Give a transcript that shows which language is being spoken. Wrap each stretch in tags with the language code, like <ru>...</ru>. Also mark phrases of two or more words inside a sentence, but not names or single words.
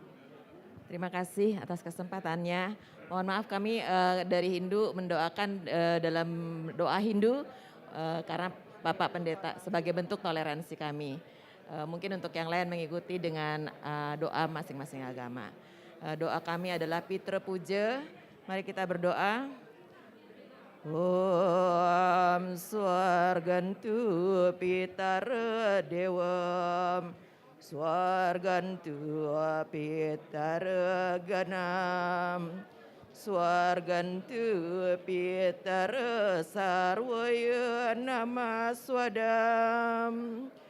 <id>Terima kasih atas kesempatannya. Mohon maaf kami dari Hindu mendoakan dalam doa Hindu karena Bapak Pendeta sebagai bentuk toleransi kami. Mungkin untuk yang lain mengikuti dengan doa masing-masing agama. Doa kami adalah Pitra Puja. Mari kita berdoa.</id> <sa>Om Swargantu Pitara Dewam Swargantu Pitara Ganam Swargantu Pitara Sarvaya Namaswadam</sa>